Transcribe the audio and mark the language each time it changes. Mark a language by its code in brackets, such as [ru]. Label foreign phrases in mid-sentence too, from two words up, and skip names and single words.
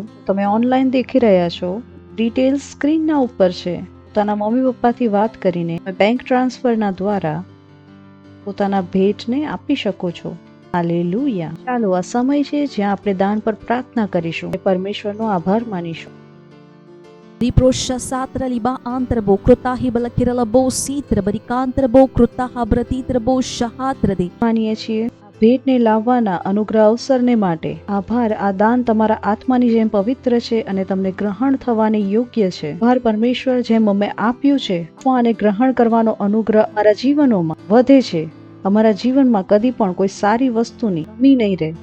[gu] તમે ઓનલાઈન દેખી રહ્યા છો, ડિટેલ્સ સ્ક્રીનના ઉપર છે. પોતાના મમ્મી પપ્પાથી વાત કરીને [en] bank transferના [gu] દ્વારા પોતાના ભેટને આપી શકો છો. હાલેલુયા. ચાલો, આ સમય છે જ્યાં આપણે દાન પર પ્રાર્થના કરીશું, પરમેશ્વરનો આભાર માનીશું. Riproscia satra liba antrabo krutahi balakiralabo sitra barikantrabo krutaha bratitrabo shahatrade. માનીએ છીએ ભેટને લાવવાના અનુગ્રહ અવસરને માટે. આભાર. આ દાન તમારા આત્માની જેમ પવિત્ર છે અને તમને ગ્રહણ થવાને યોગ્ય છે. આભાર પરમેશ્વર, જેમ અમે આપ્યું છે અને ગ્રહણ કરવાનો અનુગ્રહ અમારા જીવનોમાં વધે છે. અમારા જીવનમાં કદી પણ કોઈ સારી વસ્તુની કમી નહીં રહે.